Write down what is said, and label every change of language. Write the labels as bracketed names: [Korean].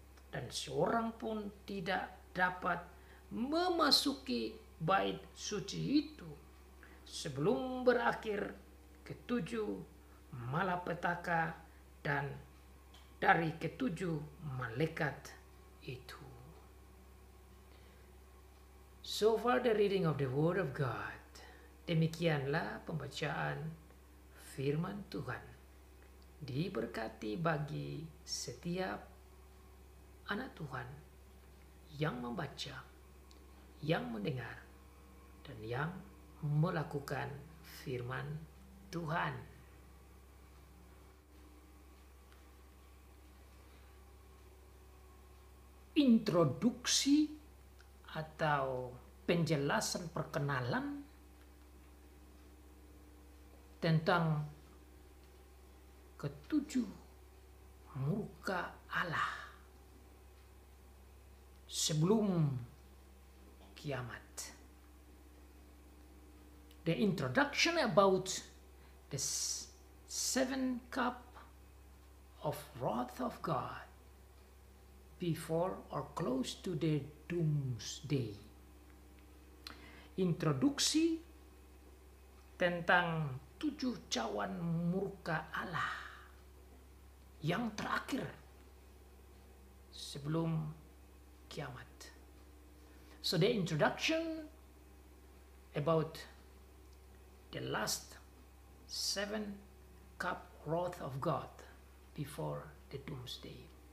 [Indonesian] Dan seorang pun tidak dapat memasuki bait suci itu sebelum berakhir ketujuh malapetaka dan dari ketujuh malaikat itu. [English] So far the reading of the Word of God. [Indonesian] Demikianlah pembacaan firman Tuhan. Diberkati bagi setiap anak Tuhan yang membaca, yang mendengar, dan yang melakukan firman Tuhan. Introduksi atau penjelasan perkenalan tentang ketujuh murka Allah sebelum kiamat. [English] The introduction about the 7 cup of wrath of God before or close to the doomsday. [Indonesian] Introduksi tentang 7 cawan murka Allah yang terakhir sebelum kiamat. [English] So the introduction about the last 7 cup wrath of God before the doomsday.